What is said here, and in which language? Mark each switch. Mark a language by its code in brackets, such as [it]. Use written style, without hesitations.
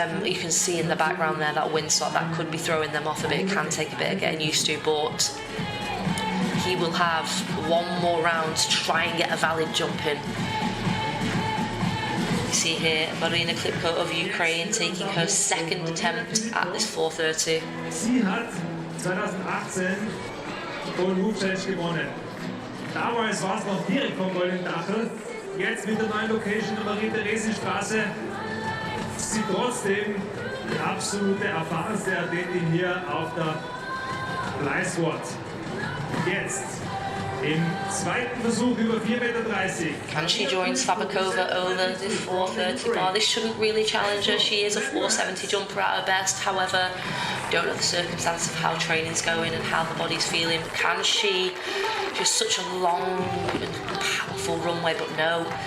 [en] You can see in the background there that windsock that could be throwing them off a bit. It can take a bit of getting used to, but he will have one more round to try and get a valid jump in. You see here Marina Klipko of Ukraine taking her second attempt at this 430. [de] Sie hat 2018 Golden Hoop Challenge gewonnen. Damals war es noch direkt vom Goldenen Dachel. Jetzt mit der neuen Location der Marie-Theresen-Straße ist sie trotzdem die absolute erfahrenste Athletin hier auf der Fleißwort. Jetzt im zweiten Versuch über 4,30 Meter. [en] Can she join Slavakova over the 430 bar? This shouldn't really challenge her. She is a 470 jumper at her best. However, don't know the circumstance of how training's going and how the body's feeling. Can she? Just such a long and powerful runway, but no.